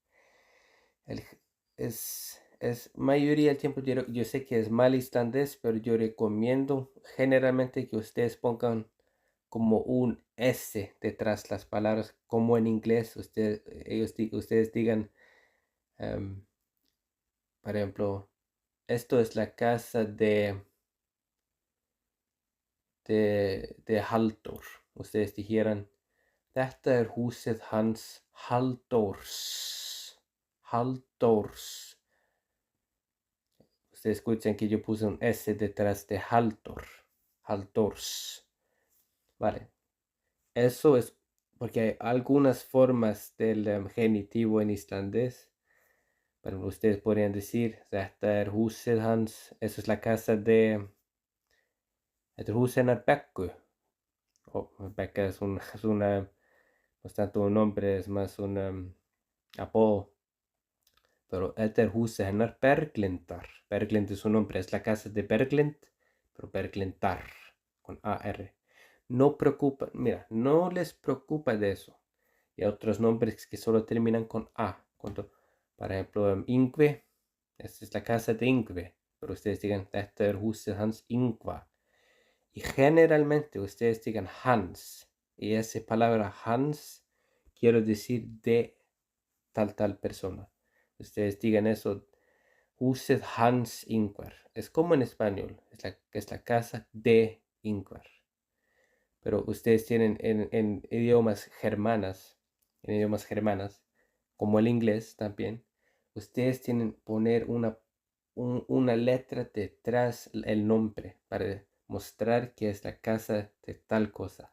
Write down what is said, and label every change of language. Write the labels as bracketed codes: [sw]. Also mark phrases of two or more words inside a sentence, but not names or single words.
[es] Es mayoría del tiempo, yo sé que es mal islandés, pero yo recomiendo generalmente que ustedes pongan como un S detrás las palabras, como en inglés, ustedes digan, por ejemplo, esto es la casa de Halldór. Ustedes dijeran, [is] þetta húsið hans Halldórs. [es] Ustedes escuchan que yo puse un S detrás de Halldórs. Vale. Eso es porque hay algunas formas del genitivo en islandés. Pero ustedes podrían decir, [is] þetta húsið hans. [es] Eso es la casa de... [is] Þetta húsið hennar Beggu. [es] Becca es una... No es tanto un nombre, es más un apodo. [is] Pero þetta húsið hennar Berglindar. [es] Berglind es un nombre, es la casa de Berglind, pero Berglindar, con AR. No preocupa, mira, no les preocupa de eso. Y otros nombres que solo terminan con A. Por ejemplo, Ingve, esta es la casa de Ingve. Pero ustedes digan, [is] þetta húsið hans Ingva. [es] Y generalmente ustedes digan Hans. Y esa palabra Hans quiero decir de tal persona. Ustedes digan eso, [is] húsið hans Ingvar. [es] Es como en español, es la casa de Ingvar. Pero ustedes tienen en idiomas germanas, como el inglés también, ustedes tienen poner una letra detrás el nombre para mostrar que es la casa de tal cosa.